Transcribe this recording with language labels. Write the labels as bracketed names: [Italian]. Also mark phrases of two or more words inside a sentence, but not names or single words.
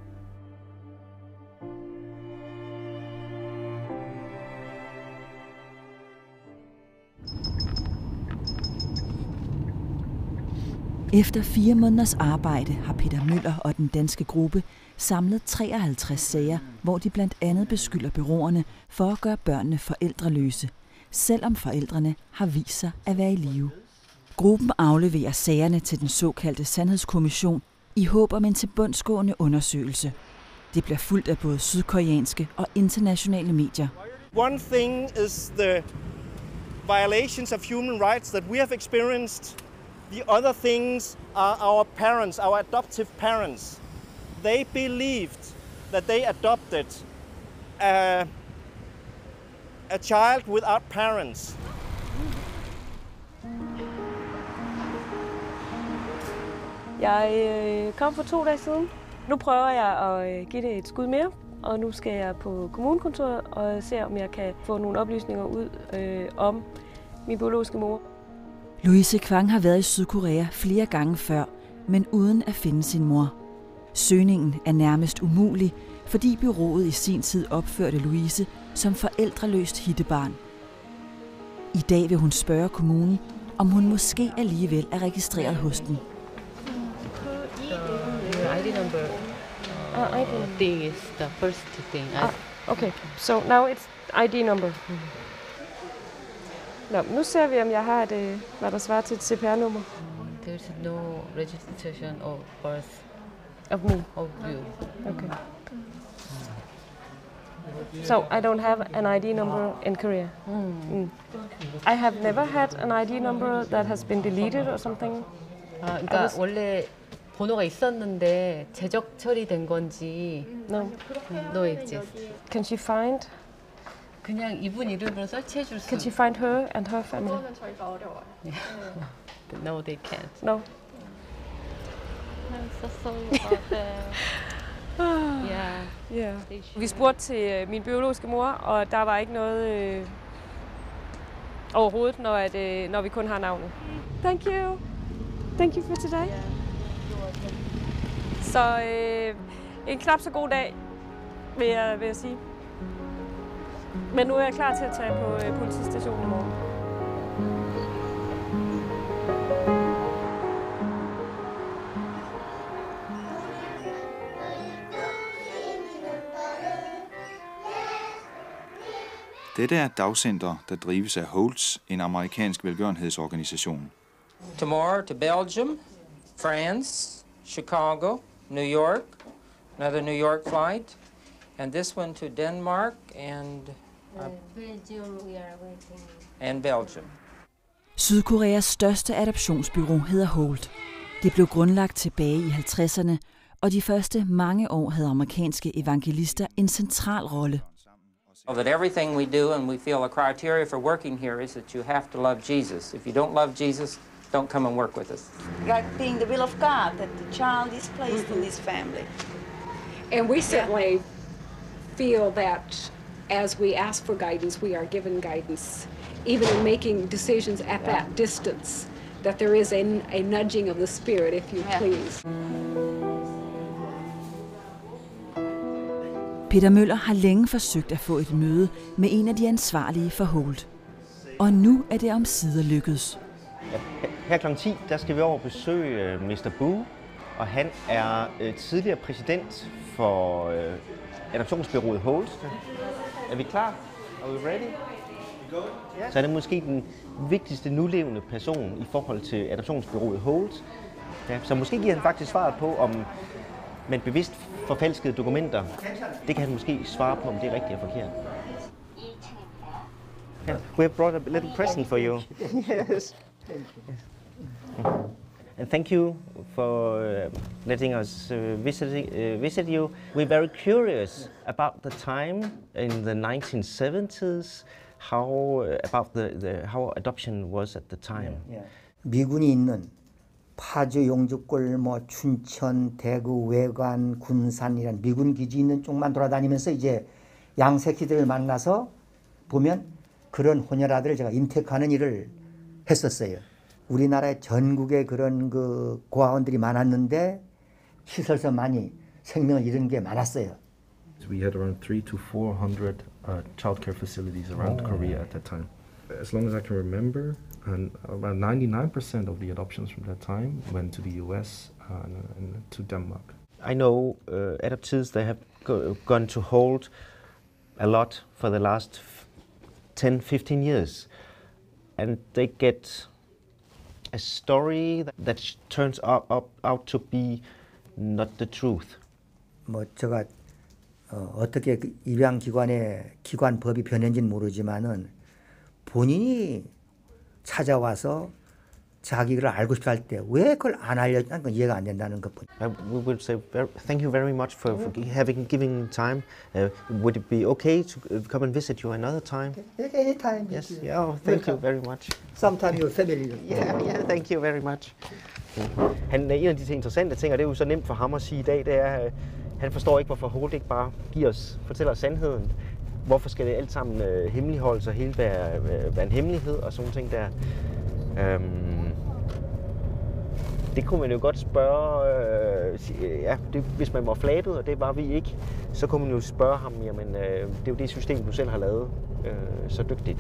[Danish] Efter 4 måneders arbejde har Peter Møller og den danske gruppe samlet 53 sager, hvor de blandt andet beskylder bureauerne for at gøre børnene forældreløse, selvom forældrene har vist sig at være i live. Gruppen afleverer sagerne til den såkaldte Sandhedskommission i håb om en tilbundsgående undersøgelse. Det bliver fulgt af både sydkoreanske og internationale medier. [English] One thing is the violations of human rights that we have experienced. The other things are our parents, our adoptive parents. They believed that they adopted a child without parents. [Danish] Jeg kom for 2 dage siden. Nu prøver jeg at give det et skud mere, og nu skal jeg på kommunekontoret og se, om jeg kan få nogle oplysninger ud om min biologiske mor. Louise Kwang har været i Sydkorea flere gange før, men uden at finde sin mor. Søgningen er nærmest umulig, fordi bureauet i sin tid opførte Louise som forældreløst hittebarn. I dag vil hun spørge kommunen, om hun måske alligevel er registreret hos den. [English] ID number thing is the first thing. Okay, so now it's ID number. [Danish] Nå, nu ser vi, om jeg har et, hvad der svarer til et CPR-nummer. [English] There's no registration of birth of me. Of you. Okay. So I don't have an ID number in Korea. I have never had an ID number that has been deleted or something. [Korean] 그러니까 원래 번호가 있었는데 제적 처리된 건지. [English] No. No exist. Can she find? [Korean] 그냥 이분 이름으로 설치해 줄 수. [English] Can she find her and her family? No, they can't. No. I'm so sorry about that. Yeah. [Danish] Vi spurgte til min biologiske mor, og der var ikke noget overhovedet, når vi kun har navnet. [English] Thank you. Thank you for today. [Danish] Så en knap så god dag, vil jeg sige. Men nu er jeg klar til at tage på politistationen i morgen. Dette er et dagcenter, der drives af Holtz, en amerikansk velgørenhedsorganisation. [English] Tomorrow to Belgium, France, Chicago, New York, another New York flight, and this one to Denmark and Belgium, we are waiting. And Belgium. [Danish] Sydkoreas største adoptionsbureau hedder Holt. Det blev grundlagt tilbage i 50'erne, og de første mange år havde amerikanske evangelister en central rolle. [English] That everything we do, and we feel a criteria for working here, is that you have to love Jesus. If you don't love Jesus, don't come and work with us. God being the will of God, that the child is placed in this family. And we certainly feel that as we ask for guidance, we are given guidance. Even in making decisions at that distance, that there is a nudging of the Spirit, if you please. [Danish] Peter Møller har længe forsøgt at få et møde med en af de ansvarlige for Holt. Og nu er det omsider lykkedes. Her kl. 10, der skal vi over besøge Mr. Boo, og han er tidligere præsident for adoptionsbureauet Holt. Er vi klar? [English] Are we ready? [Danish] Så er det måske den vigtigste nulevende person i forhold til adoptionsbureauet Holt. Ja, så måske giver han faktisk svaret på, om man bevidst forfalskede dokumenter. Det kan han måske svare på, om det er rigtigt eller forkert. [English] Yeah, we have brought a little present for you. Yes. And thank you for letting us visit you. We're very curious about the time in the 1970s, how adoption was at the time. [Korean] 미군이 있는 파주, 용주골, 춘천, 대구, 외관, 군산이란 미군 기지 있는 쪽만 돌아다니면서 이제 양새끼들을 만나서 보면 그런 혼혈아들을 제가 인텍하는 일을 했었어요. 우리나라의 전국에 그런 그 고아원들이 많았는데 시설서 많이 생명을 잃은 게 많았어요. [English] We had around 300 to 400 childcare facilities around Korea at that time. As long as I can remember, and about 99% of the adoptions from that time went to the US and to Denmark. I know adoptees, they have gone to Holt a lot for the last 10-15 years, and they get a story that turns out to be not the truth. [Korean] 뭐 제가 어떻게 입양 기관의 기관법이 변했는지는 모르지만은 본인이 찾아와서 자기를 알고 싶다 할 때 왜 그걸 안 알려주는 건 이해가 안 된다는 것뿐. [English] We would say thank you very much for giving time. Would it be okay to come and visit you another time? Anytime. Yes. Yeah. Oh, thank you very much. Sometime your family. Yeah. Thank you very much. [Danish] En af de interessante ting, og det er jo så nemt for ham at sige i dag, det er, han forstår ikke, hvorfor Holt ikke bare fortæller os sandheden. Hvorfor skal det alt sammen hemmeligholdes og hele være en hemmelighed og sådan ting der. Det kunne man jo godt spørge, hvis man var flabet, og det var vi ikke, så kunne man jo spørge ham, jamen det er jo det system, du selv har lavet så dygtigt.